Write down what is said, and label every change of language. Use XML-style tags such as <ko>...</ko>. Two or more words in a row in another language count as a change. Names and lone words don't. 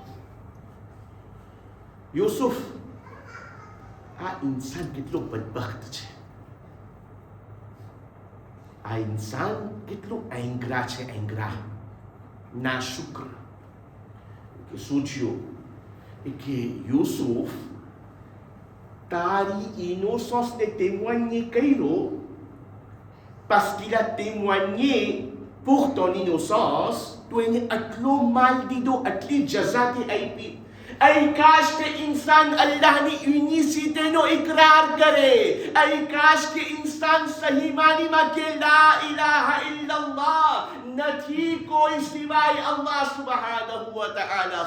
<gu>યુસુફ, આ ઇન્સાન કેટલો બદબખ્ત છે, આ ઇન્સાન કેટલો એંગ્રા છે, એંગ્રા, નાશુક્ર. કે શું થયું? કે યુસુફ, તારી ઇનોસન્સને témoigner કર્યો,</gu> <fr>parce qu'il a témoigné pour ton innocence,</fr> <gu>તો એને આટલો માલ દીધો, આટલી જઝાતી આપી. ay કાશ કે ઇન્સાન અલ્લાહની યુનિસિટીનો ઇકરાર કરે, ay કાશ કે ઇન્સાન સહી માનીમાં કે</gu> <ar>لا إله إلا الله,</ar> <gu>નથી કોઈ સિવાય અલ્લાહ</gu> <ar>سبحانه و تعالى.</ar>